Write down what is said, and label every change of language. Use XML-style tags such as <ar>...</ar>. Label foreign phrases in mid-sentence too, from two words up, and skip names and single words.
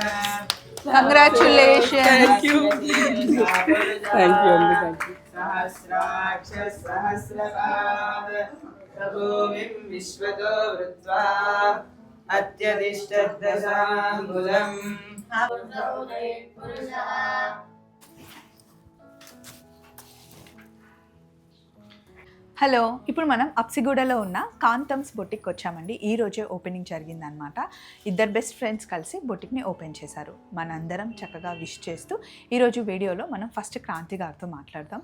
<en>కంగ్రాచులేషన్. thank you అండి.</en> <sa>सहस्राक्ष सहस्रपाद प्रभूमिं विश्वतो वृत्वा अत्यतिष्ठद्दशाङ्गुलम्.</sa> <te>హలో, ఇప్పుడు మనం అప్సిగూడలో ఉన్న కాంతమ్స్ బొటిక్ వచ్చామండి. ఈ రోజే ఓపెనింగ్ జరిగిందనమాట. ఇద్దరు</te> <en>best friends</en> <te>కలిసి బొటిక్ని ఓపెన్ చేశారు. మనందరం చక్కగా విష్ చేస్తూ ఈరోజు వీడియోలో మనం ఫస్ట్ క్రాంతి గారితో మాట్లాడదాం.</te>